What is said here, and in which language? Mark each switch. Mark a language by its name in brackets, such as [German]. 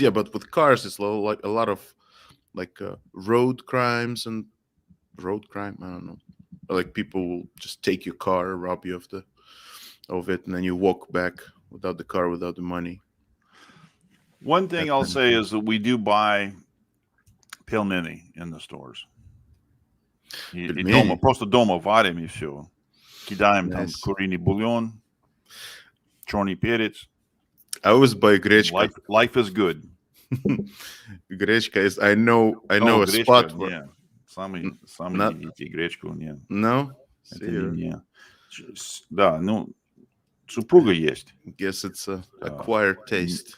[English] Yeah, but with cars, it's like a lot of like road crimes and road crime. I don't know. Like people will just take your car, rob you of it, and then you walk back without the car, without the money. One thing I'll say is that we do buy пельмени in the stores. [Russian] И дома, просто дома варим и все. Кидаем там куриный бульон, черный перец. [English] I always buy гречка. Life is good. Гречка is, I know a spot where... [Russian] Yeah. Сами едите гречку, нет. [English] No? [Russian] Это не. Да, ну, супруга есть. [English] Guess it's a acquired taste.